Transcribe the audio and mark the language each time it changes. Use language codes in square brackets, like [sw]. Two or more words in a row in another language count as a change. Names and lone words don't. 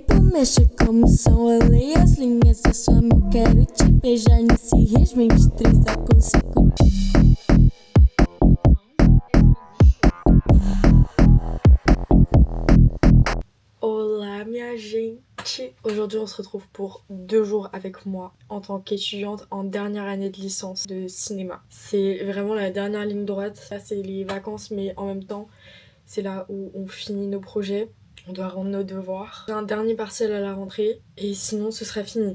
[pt] mexe como são além as linhas da sua mão. Quero te beijar nesse ritmo de 3 a consecutivo. Olá minha gente. [fr] Aujourd'hui on se retrouve pour 2 jours avec moi en tant qu'étudiante en dernière année de licence de cinéma. C'est vraiment la dernière ligne droite. Là c'est les vacances mais en même temps c'est là où on finit nos projets. On doit rendre nos devoirs. J'ai un dernier partiel à la rentrée et sinon ce sera fini.